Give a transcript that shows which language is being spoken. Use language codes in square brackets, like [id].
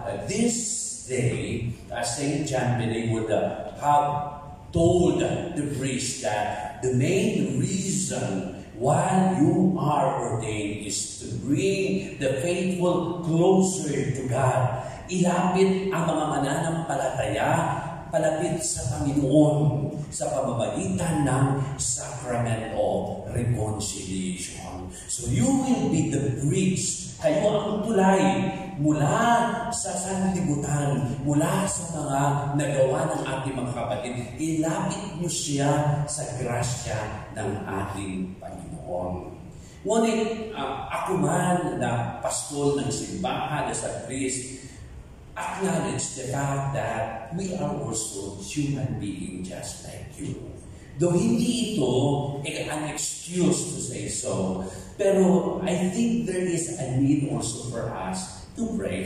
[en] This day, Saint John Vianney would have told the priest that the main reason why you are ordained is to bring the faithful closer to God. [tl] Ilapit ang mga mananampalataya palapit sa Panginoon sa pamamagitan ng Sacrament of Reconciliation. So you will be the bridge. Kayo ang tulay mula sa sanlibutan, mula sa mga nagawa ng ating mga kapatid. Ilapit mo siya sa grasya ng ating Panginoon. Ngunit ako man na pastol ng simbahan, sa [en] priest, acknowledge the fact that we are also human beings just like you. Though [tl] hindi ito [en] an excuse to say so, [tl] pero [en] I think there is a need also for us to pray.